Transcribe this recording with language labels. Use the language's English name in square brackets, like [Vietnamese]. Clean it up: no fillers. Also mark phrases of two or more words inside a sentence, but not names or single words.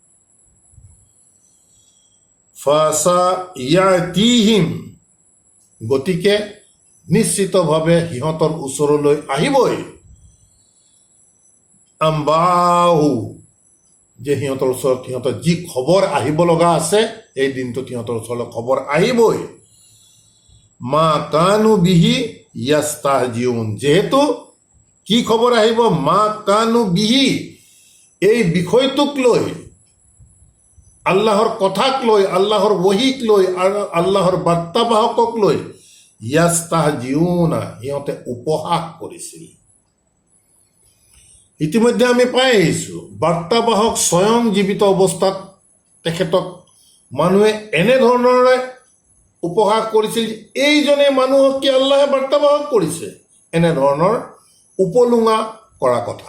[Arabic] فسيأتيهم, [Assamese] গতিকে নিশ্চিতভাৱে সিহঁতৰ ওচৰলৈ আহিবই, আম্বাহু, যে সিহঁতৰ ওচৰত সিহঁতৰ যি খবৰ আহিব লগা আছে এই দিনটোত সিহঁতৰ ওচৰলৈ খবৰ আহিবই। [Arabic] ما كانوا به يستهزئون, [Assamese] যেহেতু কি খবৰ আহিব? [Arabic] ما كانوا به, [Assamese] এই বিষয়টোক লৈ, আল্লাহৰ কথাক লৈ, আল্লাহৰ ওহীক লৈ, আৰু আল্লাহৰ বাৰ্তাবাহকক লৈ, ইয়াস্তাহজিউনা, সিহঁতে উপহাস কৰিছিল। ইতিমধ্যে আমি পাই আহিছোঁ বাৰ্তাবাহক স্বয়ং জীৱিত অৱস্থাত তেখেতক মানুহে এনেধৰণৰে উপহাস কৰিছিল, এইজনে মানুহক কি আল্লাহে বাৰ্তাবাহক কৰিছে, এনেধৰণৰ উপলুঙা কৰা কথা।